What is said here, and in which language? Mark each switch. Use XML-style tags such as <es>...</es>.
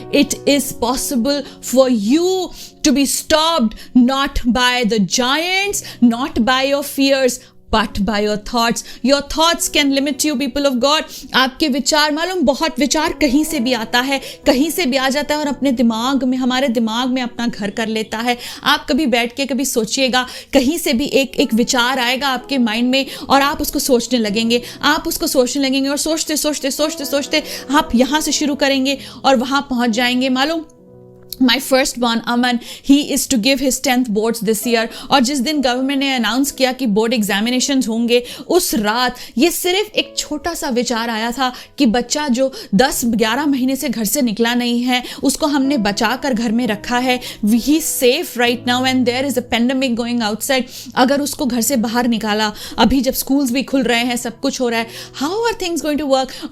<en>It is possible for you to be stopped not by the giants, not by your fears, but by your thoughts. Your thoughts can limit you, people of God.</en> <hi>आपके विचार, मालूम बहुत विचार कहीं से भी आता है, कहीं से भी आ जाता है और अपने दिमाग में, हमारे दिमाग में अपना घर कर लेता है. आप कभी बैठ के कभी सोचिएगा, कहीं से भी एक विचार आएगा आपके माइंड में और आप उसको सोचने लगेंगे, आप उसको सोचने लगेंगे और सोचते सोचते सोचते सोचते आप यहाँ से शुरू करेंगे और वहाँ पहुँच जाएंगे.</hi> <en>मालूम, My firstborn Aman, he is to give his 10th boards this year.</en> <hi>और जिस दिन गवर्नमेंट ने अनाउंस किया कि बोर्ड एग्जामिनेशंस होंगे, उस रात ये सिर्फ एक छोटा सा विचार आया था कि बच्चा जो 10-11 महीने से घर से निकला नहीं है, उसको हमने बचा कर घर में रखा है.</hi> <en>He is safe right now and there is a pandemic going outside.</en> <hi>अगर उसको घर से बाहर निकाला, अभी जब स्कूल्स भी खुल रहे हैं, सब कुछ हो रहा है,</hi> <en>how are things going to work?</en>